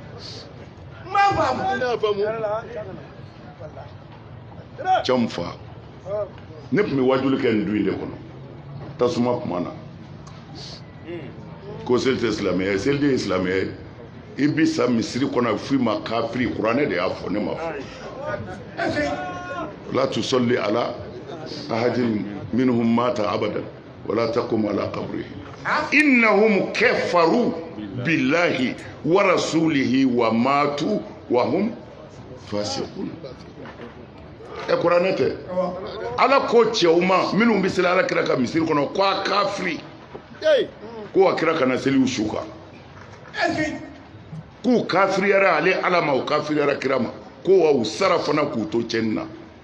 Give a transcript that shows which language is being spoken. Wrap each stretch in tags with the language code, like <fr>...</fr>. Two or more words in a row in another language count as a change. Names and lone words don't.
<bm>cɛ mun fa ne tun bɛ wajuli kɛ nin du in de kɔnɔ tasuma tuma na ko seli tɛ silamɛya ye seli de ye silamɛya ye i bi sa misiri kɔnɔ f'i ma kafiri kuranɛ de y'a fɔ ne ma fɔ</bm> <ar>لا تصل على أحد منهم مات أبدا ولا تقم على قبره إنهم كفروا بالله ورسوله وماتوا وهم فاسقون</ar> <bm>kuranɛ tɛ ala ko cɛw ma minnu bɛ seli ala kira ka misiri kɔnɔ ko a kafiri ko a kira kana seliw su kan k'u kafiriyara ale ala ma u kafiriyara kira ma ko wa u sara fana k'u to cɛnni na</bm>